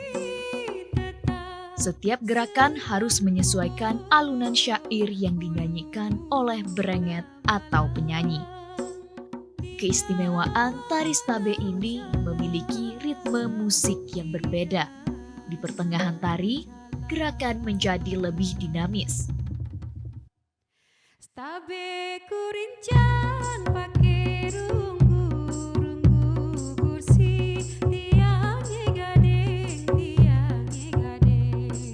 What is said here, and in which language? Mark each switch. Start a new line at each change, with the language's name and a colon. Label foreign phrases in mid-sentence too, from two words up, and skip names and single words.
Indonesian: Setiap gerakan harus menyesuaikan alunan syair yang dinyanyikan oleh berenget atau penyanyi. Keistimewaan tari Stabe ini memiliki ritme musik yang berbeda. Di pertengahan tari, gerakan menjadi lebih dinamis.
Balinese: Stabe kurincan pake runggu kursi tiang ye gading, tiang ye gading.